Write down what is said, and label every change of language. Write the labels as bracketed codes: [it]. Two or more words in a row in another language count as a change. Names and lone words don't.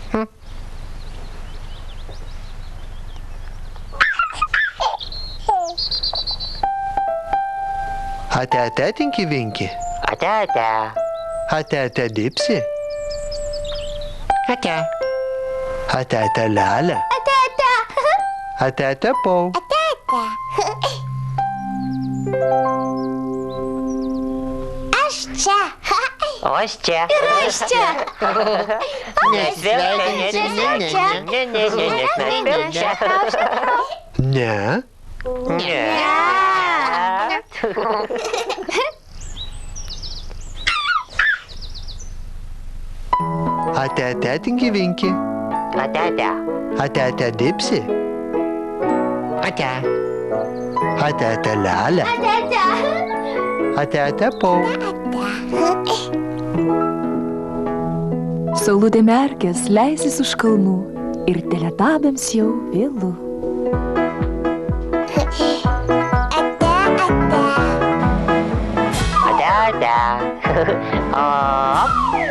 [lt] Ate Tinky Winky. Ate. Ate Dipsy. Ate Lele. Ate Pau. Aš čia. O aš čia. Aš čia. Ne. Ate Tinky Winky. Ate Dipsy. Ate Lele. Ate Pau. Saulutė merkės leisis už kalnų ir teletabiams jau vėlu. Ate.